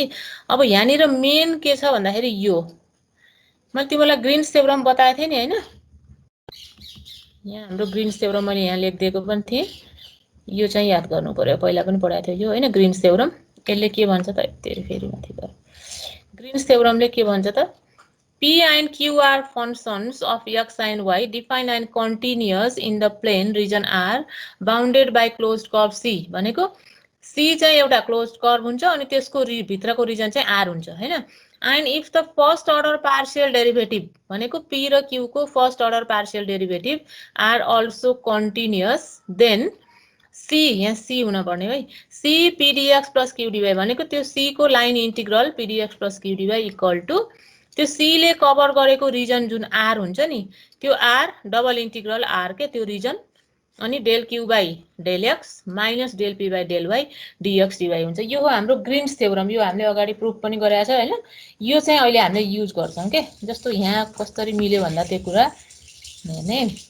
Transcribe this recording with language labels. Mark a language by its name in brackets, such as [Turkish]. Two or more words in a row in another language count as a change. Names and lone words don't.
[Nepali] अब यहाँनिर मेन के छ भन्दाखेरि यो मैले तिमीलाई ग्रीन्स थ्योरम बताएको थिएँ नि हैन। यहाँ हाम्रो ग्रीन्स थ्योरम मैले यहाँ लेखिदिएको पनि थिएँ। यो चाहिँ याद गर्नु पर्यो, पहिला पनि पढाएको थियो यो हैन। ग्रीन्स थ्योरम यसले के भन्छ त, फेरि माथि गएर ग्रीन्स थ्योरमले के भन्छ त, [English] P and Q are functions of x and y defined and continuous in the plane region R bounded by closed curve C [Nepali] भनेको C चाहिँ एउटा closed curve हुन्छ अनि त्यसको भित्रको रिजन चाहिँ R हुन्छ हैन। [English] and if the first order partial derivative [Nepali] भनेको P र Q को [English] first order partial derivative are also continuous then C [Nepali] यहाँ C हुन पर्ने है। [English] C pdx plus qdy [Nepali] भनेको त्यो C को [English] line integral pdx plus qdy equal to [Nepali] त्यो C ले कभर गरेको रिजन जुन R हुन्छ नि त्यो R [English] double integral [Nepali] R के त्यो रिजन अनि [English] del q by del x minus del p by del y dx dy [Nepali] हुन्छ। यो हो हाम्रो ग्रीन्स थ्योरम। यो हामीले अगाडि प्रुफ पनि गरेका छ हैन। यो चाहिँ अहिले हामीले युज गर्छौं के। जस्तो यहाँ कसरी मिल्यो भन्दा त्यो कुरा हेर्ने।